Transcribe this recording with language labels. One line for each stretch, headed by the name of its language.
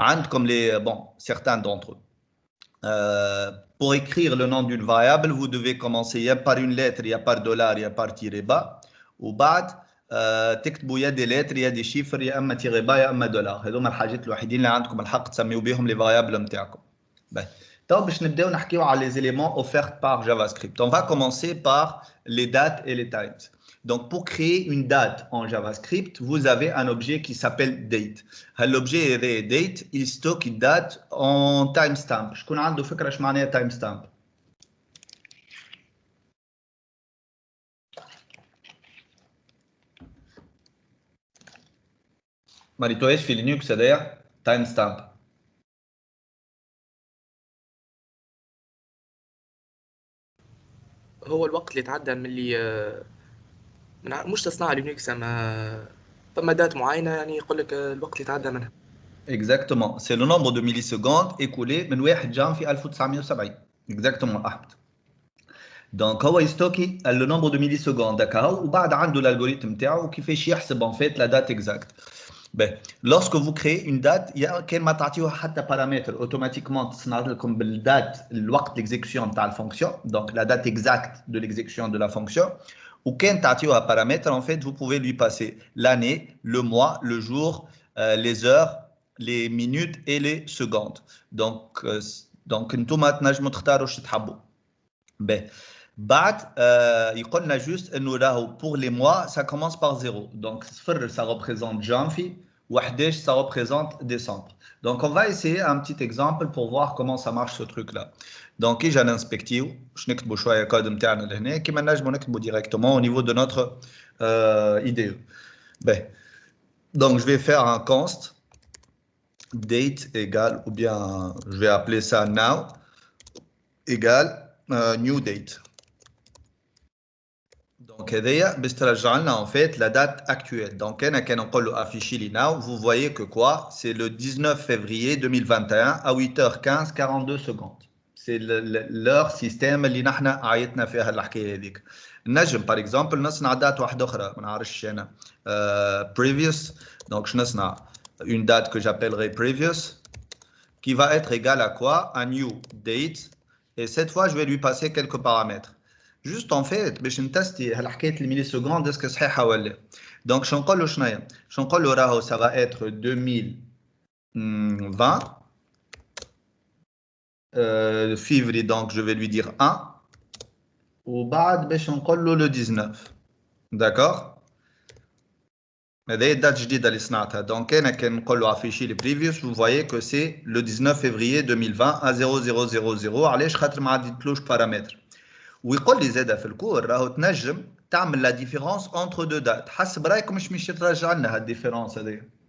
French: Comme certains d'entre eux. Pour écrire le nom d'une variable, vous devez commencer il y a par une lettre, il y a par dollar, il y a par tiré bas. Ou بعد تكتبوا يا des lettres, il y a des chiffres,
Arabic: يا اما
French: tiré bas يا اما دولار.
Arabic: هذوما الحاجات الوحيدين اللي عندكم الحق تسميوا بهم les variables نتاعكم. تو باش نبداو نحكيو على
French: les éléments offerts par JavaScript. On va commencer par les dates et les times. Donc, pour créer une date en JavaScript, vous avez un objet qui s'appelle date. L'objet date, il stocke une date en timestamp. Je connais un peu ce que timestamp.
Arabic: Marito, ايش في لينكس هذايا timestamp؟ هو الوقت اللي تعدى من اللي مش تصنع لينكس اما فما دات معينه يعني يقول لك الوقت اللي تعدى منها.
French: Exactement, c'est le nombre de millisecondes écoulé
Arabic: من 1 جانفي 1970.
French: Exactement احمد. Donc هو يستوكي le nombre de millisecondes هكا
Arabic: وبعد عنده الالغوريثم نتاعو كيفاش يحسب
French: en fait la date exacte. Lorsque vous créez une date, il y a
Arabic: كان ما تعطيوها حتى
French: paramètre automatiquement تصنع لكم بالدات الوقت l'exécution نتاع الفونكسيون donc la date exacte de l'exécution de la fonction. Ou quand tu as un paramètre, en fait, vous pouvez lui passer l'année, le mois, le jour, les heures, les minutes et les secondes.
Arabic: Donc, انتم تنجموا تختاروا واش تحبوا.
French: بعد يقول لنا juste انه راهو pour les mois ça commence par 0. Donc صفر ça représente janvier و 11 ça représente décembre. Donc on va essayer un petit exemple pour voir comment ça marche ce truc là.
Arabic: Donc كي جانا نسبكتيو باش نكتبوا شويه كود نتاعنا لهنا كيما نجموا نكتبوا
French: directement au niveau de notre IDE. Donc je vais faire un const date égale ou bien je vais appeler ça now égale new date. Donc
Arabic: هذايا باش ترجع لنا
French: en fait la date actuelle. Donc انا كان نقول له afficher لي now vous voyez que quoi c'est le 19 février 2021 à 8h15 42 secondes. C'est leur système اللي نحنا عيطنا فيها الحكايه هذيك.
Arabic: نجم
French: par exemple نصنع دات واحده اخرى
Arabic: ما نعرفش انا
French: previous donc je نصنع une date que j'appellerai previous qui va être égale à quoi à new date et cette fois je vais lui passer quelques paramètres. Juste en fait
Arabic: باش نتستي هالحكايه الميلي سكوند اسكو صحيحه ولا. Donc شنو نقول له شناهي شنو نقول له راهو
French: ça va être 2020 février donc je vais lui dire 1
Arabic: وبعد باش نقول له le 19 d'accord. هذه الدات جديده اللي صنعتها.
French: Donc انا كان نقول له afficher les previous vous voyez que c'est le 19 février 2020 à 0000
Arabic: علاش خاطر ما عديتلوش بارامتر. ويقول لي زاده في الكور راهو تنجم تعمل لا ديفيرونس انتر دو دات. حسب رايكم مش ترجع لنا هالديفيرونس هذه